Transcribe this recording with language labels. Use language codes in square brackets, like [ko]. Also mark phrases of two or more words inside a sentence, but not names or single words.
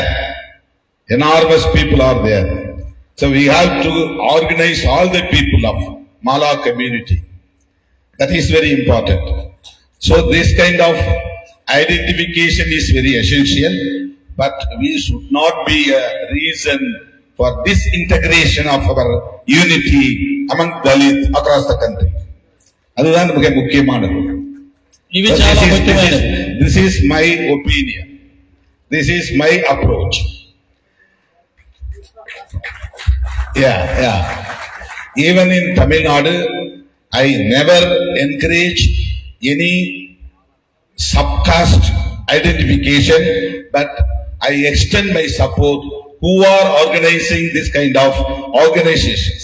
[en] Enormous people are there. So we have to organize all the people of Mala community. That is very important. So this kind of identification is very essential, but we should not be a reason for disintegration of our unity among Dalits across the country. [ta] அதுதான் மிக முக்கியமானது. [te] ఇవి చాలా ముఖ్యమైనవి. [en] This is my opinion. This is my approach. Yeah. Even in Tamil Nadu, I never encourage any subcaste identification, but I extend my support who are organizing this kind of organizations.